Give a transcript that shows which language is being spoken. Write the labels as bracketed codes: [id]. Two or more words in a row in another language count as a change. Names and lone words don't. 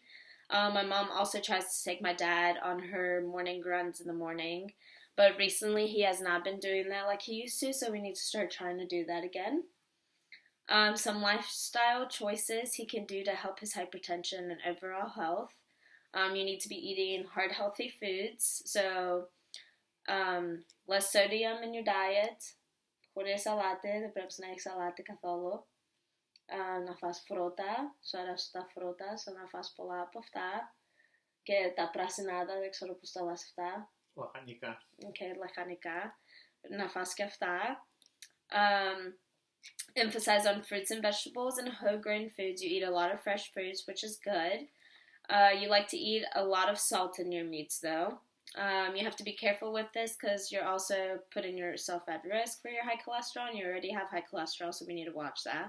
[en] My mom also tries to take my dad on her morning runs in the morning, but recently he has not been doing that like he used to, so we need to start trying to do that again. Some lifestyle choices he can do to help his hypertension and overall health. You need to be eating hard, healthy foods, so less sodium in your diet. [el] Χωρίς σαλάτες, δεν πρέπει να έχεις σαλάτη καθόλου. Να φας φρούτα, σου αρέσουν τα φρούτα, να φας πολλά από αυτά. Και τα πρασινάδα, δεν ξέρω πώς τα λες αυτά. Λαχανικά. Λαχανικά. Να φας και αυτά. [en] Emphasize on fruits and vegetables and whole grain foods. You eat a lot of fresh foods, which is good. You like to eat a lot of salt in your meats, though. You have to be careful with this because you're also putting yourself at risk for your high cholesterol, and you already have high cholesterol, so we need to watch that.